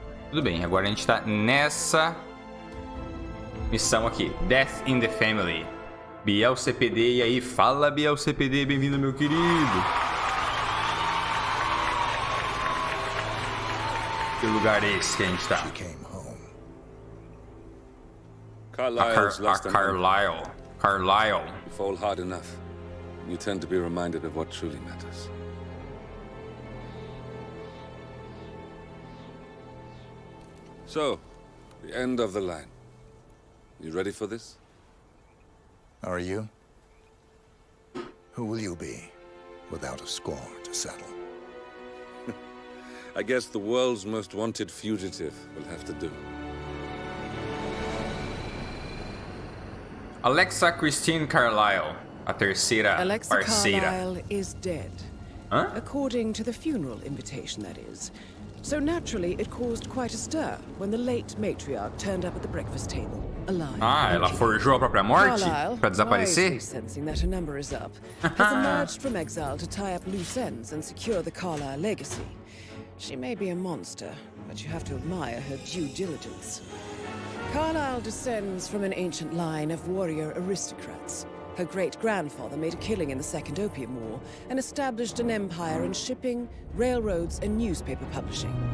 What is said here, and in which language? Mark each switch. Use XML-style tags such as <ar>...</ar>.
<pt>Tudo bem, agora a gente tá nessa missão aqui. Death in the Family. Biel CPD, e aí? Fala, Biel CPD, bem-vindo, meu querido. Que lugar é esse que a gente tá?</pt> <en>Carlisle. You fall hard enough, you tend to be reminded of what truly matters. So, the end of the line. You ready for this? Are you? Who will you be, without a score to settle? I guess the world's most wanted fugitive will have to do.</en> <pt>Alexa Christine Carlisle, a terceira</pt> <en>Alexa</en> <pt>parceira.</pt> <en>Carlisle is dead. Huh? According to the funeral invitation, that is. So naturally, it caused quite a stir when the late matriarch turned up at the breakfast table, alive.</en> <pt>Ah, ela forjou a própria morte pra desaparecer?</pt> <en>Wisely sensing that her number is up, has emerged from exile to tie up loose ends and secure the Carlisle legacy. She may be a monster, but you have to admire her due diligence. Carlisle descends from an ancient line of warrior aristocrats. Her great-grandfather made a killing in the Second Opium War and established an empire in shipping, railroads, and newspaper publishing.</en>